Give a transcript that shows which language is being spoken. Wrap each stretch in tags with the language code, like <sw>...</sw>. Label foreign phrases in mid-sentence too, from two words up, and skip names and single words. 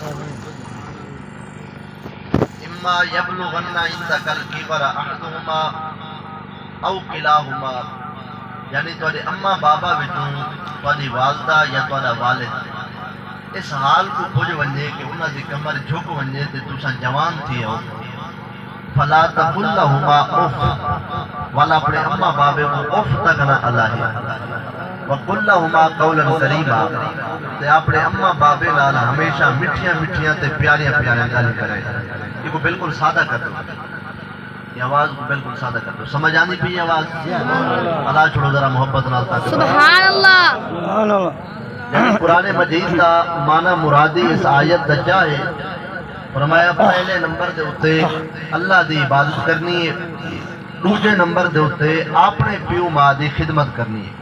<ar>اما یبلغن عندک الکبر احدہما او کلاہما،</ar> <skr>یعنی تواڈے اما بابا وچوں تواڈی والدہ یا تواڈا والد اس حال کو پج ونجے کہ انہاں دی کمر جھک ونجے تے تساں جوان تھی ہو،</skr> <ar>فلا تقل لهما اف،</ar> <skr>والا اپنے اما بابے کو اف تک نہ الاہی،</skr> <ar>وقل لهما قولا کریما،</ar> <skr>تے اپنے اما بابے نال ہمیشہ مٹھیاں مٹھیاں تے پیاریاں پیاریاں گل کرے.</skr> <ur>یہ کو بالکل سادہ کر دو، یہ آواز کو بالکل سادہ کر دو.</ur> <skr>سمجھ آنی پی آواز؟ اللہ چھوڑو ذرا محبت نال تاکہ</skr> <ar>سبحان اللہ.</ar> <skr>یعنی قرآن مجید کا معنی مرادی اس آیت دا چاہے فرمایا پہلے نمبر دے ہوتے اللہ دی عبادت کرنی ہے، دوسرے نمبر دے ہوتے اپنے پیو ماں دی خدمت کرنی ہے.</skr>